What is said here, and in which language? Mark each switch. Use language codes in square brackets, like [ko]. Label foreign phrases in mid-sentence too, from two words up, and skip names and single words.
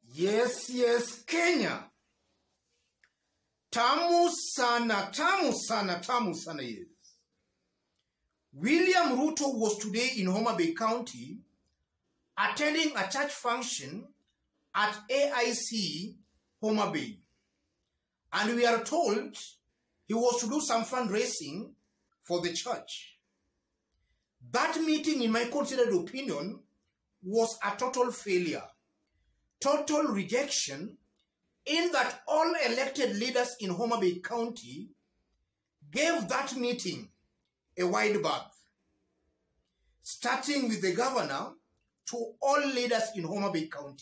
[en] Yes, Kenya. [sw] Tamu sana, [en] yes. William Ruto was today in Homa Bay County attending a church function at AIC Homa Bay. And we are told he was to do some fundraising for the church. That meeting, in my considered opinion, was a total failure, total rejection, in that all elected leaders in Homa Bay County gave that meeting a wide berth, starting with the governor to all leaders in Homa Bay County.